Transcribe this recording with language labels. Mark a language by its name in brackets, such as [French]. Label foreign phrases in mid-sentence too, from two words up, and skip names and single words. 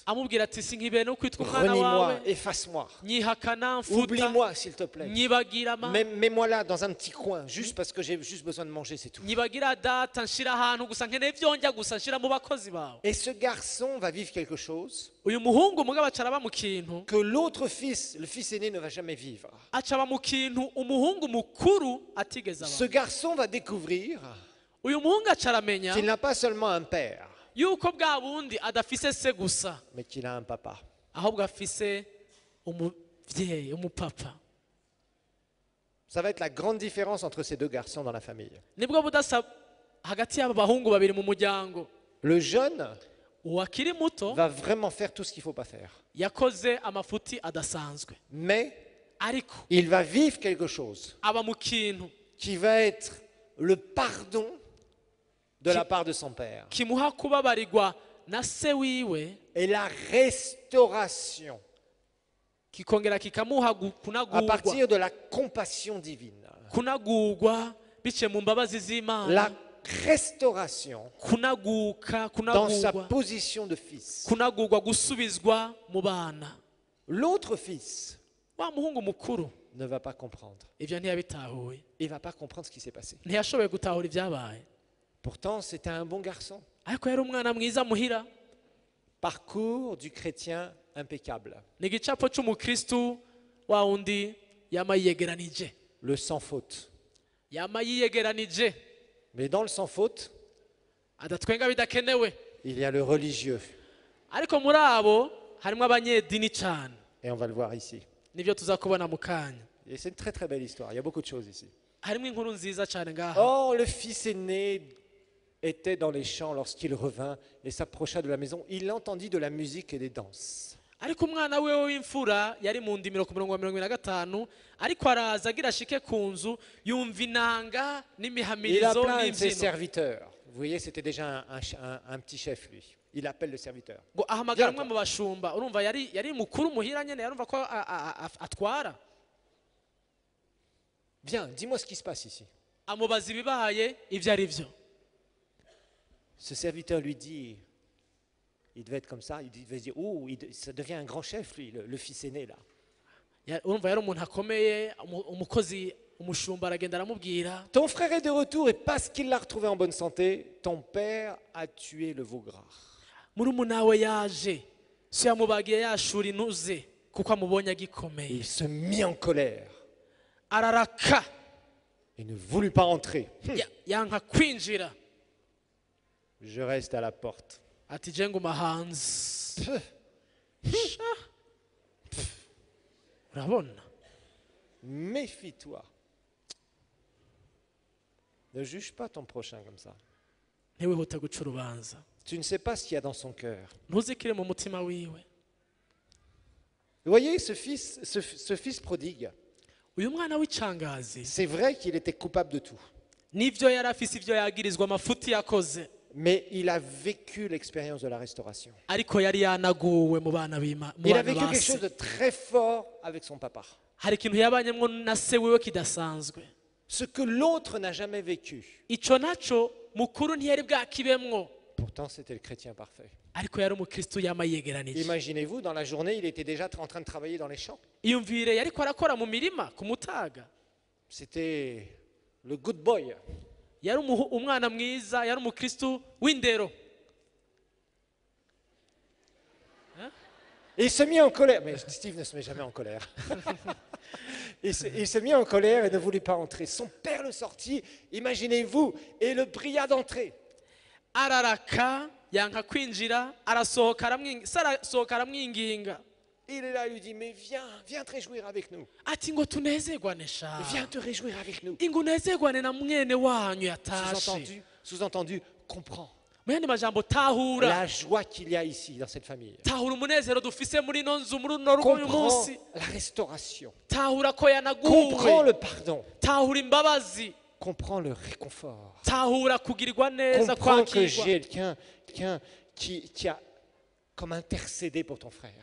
[Rundi] amubwira ati sinkibeye no kwitwa umwana [French] Renie-moi, [Rundi] wawe [French] efface-moi, [Rundi] nyihakana mfuta [French] oublie-moi s'il te plaît. [Rundi] nyibagira ma [French] Mets-moi là dans un petit coin, juste parce que j'ai juste besoin de manger, c'est tout. [Rundi] nyibagira data nshira ahantu gusa nkeneye byonjya gusa nshira mu bakozi bawe [French] Et ce garçon va vivre quelque chose [Rundi] uyu muhungu mugabo acaraba mu kintu [French] que l'autre fils, le fils aîné, ne va jamais vivre. [Rundi] acaba mu kintu umuhungu mukuru atigeze [French] Ce [Rundi] aba [French] garçon va découvrir [Rundi] uyu muhungu acaramenya [French] qu'il n'a pas seulement un père, [Rundi] yuko bwa bundi adafise se gusa [French] mais qu'il a un papa. [Rundi] ahubwo afise umubyeyi umupapa [French] Ça va être la grande différence entre ces deux garçons dans la famille. [Rundi] nibwo budasa hagati y'aba bahungu babiri mu muryango [French] Le jeune [Rundi] uwakiri muto [French] va vraiment faire tout ce qu'il ne faut pas faire. [Rundi] yakoze amafuti adasanzwe [French] Mais [Rundi] ariko [French] il va vivre quelque chose [Rundi] aba mu kintu [French] qui va être le pardon de la part de son père [Rundi] kimuha kubabarirwa na se wiwe [French] et la restauration [Rundi] kikongera kikamuha [French] à [Rundi] kunagurwa [French] partir de la compassion divine. [Rundi] kunagurwa biciye mu mbabazi [French] La [Rundi] z'imana [French] restauration [Rundi] kunaguka [French] dans sa [Rundi] kunagurwa [French] position de fils. [Rundi] kunagurwa gusubizwa mu bana [French] L'autre fils [Rundi] wa muhungu mukuru [French] ne va pas comprendre. [Rundi] ibyo ntiyabitahuye [French] Il ne va pas comprendre ce qui s'est passé. [Rundi] ntiyashoboye gutahura ibyabaye [French] Pourtant, c'était un bon garçon. [Rundi] ariko yari umwana mwiza muhira [French] Parcours du chrétien impeccable. [Rundi] ni igicapo cy'umukristu wa wundi yama yiyegeranije [French] Le sans faute. [Rundi] yama yiyegeranije [French] Mais dans le sans faute, [Rundi] adatwenga bidakenewe [French] il y a le religieux. [Rundi] ariko muri abo harimo abanyedini cyane [French] Et on va le voir ici. [Rundi] nibyo tuza kubona mu kanya [French] Et c'est une très très belle histoire. Il y a beaucoup de choses ici. [Rundi] harimo inkuru nziza cyane ngaha [French] Or, le fils aîné était dans les champs lorsqu'il revint et s'approcha de la maison. Il entendit de la musique et des danses. [Rundi] ariko umwana we w'imfura yari mu ndimiro ku murongo wa 45 ariko araza agira ashike ku nzu yumva inanga [French] Il [Rundi] n'imihamirizo [French] appela un de ses [Rundi] n'imbyino [French] serviteurs. Vous voyez, c'était déjà un petit chef, lui. Il appelle le serviteur. [Rundi] ngo ahamagara umwe mu bashumba urumva yari mukuru muhira nyene yarumva ko atwara [French] Viens, dis-moi ce qui se passe ici. [Rundi] amubaza ibibaye ibyo ari byo [French] Ce serviteur lui dit, il devait être comme ça, il devait se dire, oh, ça devient un grand chef, lui, le fils aîné, là. [Rundi] urumva yari umuntu akomeye umukozi umushumba aragenda aramubwira [French] Ton frère est de retour et parce qu'il l'a retrouvé en bonne santé, ton père a tué le veau gras. [Rundi] murumuna we yaje so yamubagiye yashura intuze kuko amubonye [French] Et [Rundi] agikomeye [French] il se mit en colère [Rundi] araraka [French] et ne voulut pas entrer. [Rundi] yanka kwinjira [French] Je reste à la porte. [Rundi] ati je nguma hanze urabona [French] Méfie-toi. Ne juge pas ton prochain comme ça. [Rundi] ntiwihute guca urubanza [French] Tu ne sais pas ce qu'il y a dans son cœur. [Rundi] ntuzikire mu mutima wiwe [French] Vous voyez, ce fils prodigue, [Rundi] uyu mwana w'icangazi [French] c'est vrai qu'il était coupable de tout. [Rundi] nibyo yari afise ibyo yagirizwa amafuti yakoze [French] Mais il a vécu l'expérience de la restauration. [Rundi] ariko yari yanaguwe mu bana b'Imana [French] Il a vécu quelque chose de très fort avec son papa. [Rundi] hari ikintu yabanyemo na se wiwe kidasanzwe [French] Ce que l'autre n'a jamais vécu. [Rundi] ico naco mukuru ntiyari bwakibemwo [French] Pourtant, c'était le chrétien parfait. [Rundi] ariko yari umukristu yama yegeranije [French] Imaginez-vous, dans la journée, il était déjà en train de travailler dans les champs. [Rundi] iyumvire yariko arakora mu mirima ku mutaga [French] C'était le [English] good boy. [Rundi] yari umwana mwiza yari umukristu w'indero [French] Et il se mit en colère. Mais Steve ne se met jamais en colère. Il se mit en colère et ne voulut pas entrer. Son père le sortit, imaginez-vous, et le pria d'entrer. [Rundi] araraka yanka kwinjira arasohoka aramwinginga [French] Il est là, il lui dit, mais viens te réjouir avec nous. [Rundi] ati ngo tunezerwane sha [French] Viens te réjouir avec nous. [Rundi] ingo unezerwane na mwene wanyu yatashe [French] Sous-entendu, comprends [Rundi] mu yandi majambo tahura [French] la joie qu'il y a ici dans cette famille. [Rundi] tahura umunezero dufise muri ino nzu muri runo rugo uyu [French] Comprends [Rundi] munsi [French] la restauration. [Rundi] tahura ko [French] Comprends [Rundi] yanaguwe [French] le pardon. [Rundi] tahura imbabazi [French] Comprends le réconfort. [Rundi] tahura kugirirwa neza [French] Comprends que [Rundi] kwakirwa [French] j'ai quelqu'un qui a comme intercéder pour ton frère,